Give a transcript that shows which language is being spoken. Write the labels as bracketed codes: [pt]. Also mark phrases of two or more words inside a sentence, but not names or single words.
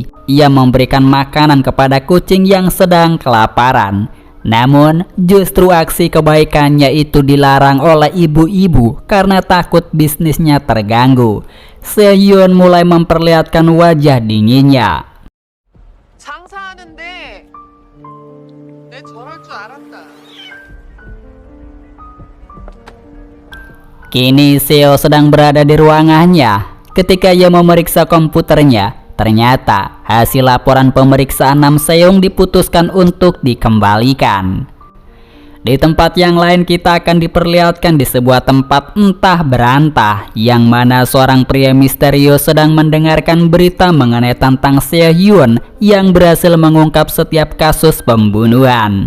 [id] Ia memberikan makanan kepada kucing yang sedang kelaparan. Namun, justru aksi kebaikannya itu dilarang oleh ibu-ibu karena takut bisnisnya terganggu. Seo Hyun mulai memperlihatkan wajah dinginnya. [ko] 장사하는데 내 저럴 줄 알았다. [id] Kini Seo sedang berada di ruangannya. Ketika ia memeriksa komputernya, ternyata hasil laporan pemeriksaan Nam Seong diputuskan untuk dikembalikan. Di tempat yang lain kita akan diperlihatkan di sebuah tempat entah berantah, yang mana seorang pria misterius sedang mendengarkan berita mengenai tentang Seo Hyun yang berhasil mengungkap setiap kasus pembunuhan.